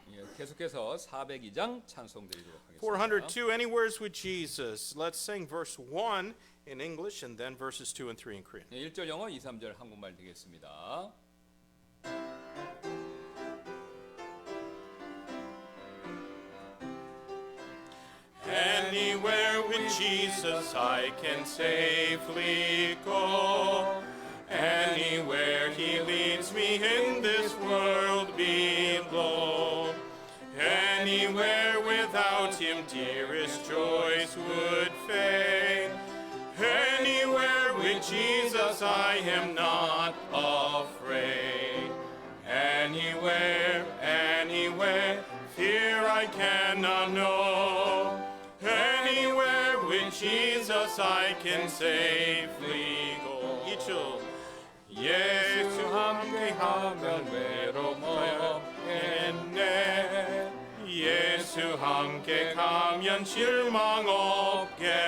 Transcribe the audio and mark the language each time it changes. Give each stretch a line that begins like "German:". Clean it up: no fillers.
Korean: 예, 계속해서 402장 찬송 드리도록 하겠습니다.
English: 402, Anywheres with Jesus. Let's sing verse 1 in English and then verses 2 and 3 in Korean.
Korean: 예, 1절 영어, 2, 3절 한국말 되겠습니다.
English: Anywhere with Jesus I can safely go. Anywhere he leads me in this world below. Anywhere without him dearest joys would fade. Anywhere with Jesus I am not afraid. Anywhere, anywhere, fear I cannot know. Anywhere with Jesus I can safely go.
Korean: 이쪽 예수 함께하면 외로움 없겠네. 예수 함께 가면 실망 없겠네.